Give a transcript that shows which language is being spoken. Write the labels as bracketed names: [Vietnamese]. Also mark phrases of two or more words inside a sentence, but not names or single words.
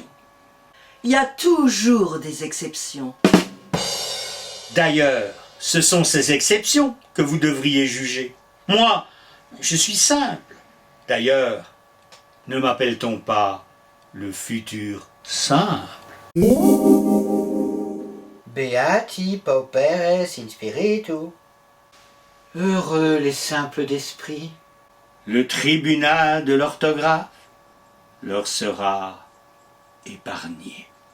[French] Il y a toujours des exceptions. D'ailleurs, ce sont ces exceptions que vous devriez juger. Moi, je suis simple. D'ailleurs, ne m'appelle-t-on pas le futur simple? [Latin] Beati pauperes in spiritu. [French] Heureux les simples d'esprit. Le tribunal de l'orthographe leur sera épargné.